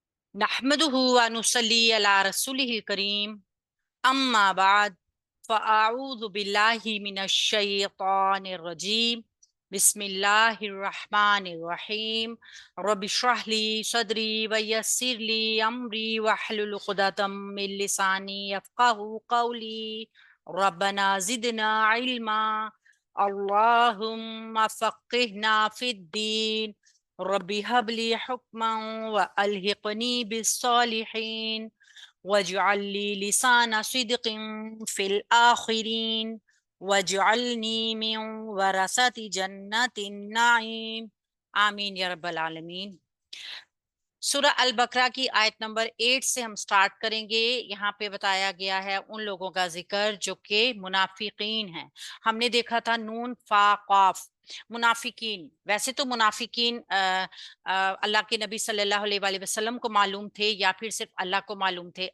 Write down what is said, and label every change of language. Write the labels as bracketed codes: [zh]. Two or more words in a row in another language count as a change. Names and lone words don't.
[ar] نحمده ونصلي على رسوله الكريم أما بعد فأعوذ بالله من الشيطان الرجيم بسم الله الرحمن الرحيم رب اشرح لي صدري ويسر لي أمري واحلل عقدة من لساني يفقهوا قولي ربنا زدنا علما اللهم فقهنا في الدين رب هب لي حكما وألحقني بالصالحين واجعل لي لسان صدق في الآخرين واجعلني من ورثة جنة النعيم آمين يا رب العالمين. [hi] सूरह अल बकरा की आयत नंबर 8 से हम स्टार्ट करेंगे। यहाँ पे बताया गया है उन लोगों का जिक्र जो कि मुनाफिकीन हैं। हमने देखा था नून फा काफ मुनाफिकीन। वैसे तो मुनाफिकीन अल्लाह के नबी [ar] صلى الله عليه وسلم [hi] को मालूम थे या फिर सिर्फ अल्लाह को मालूम थे।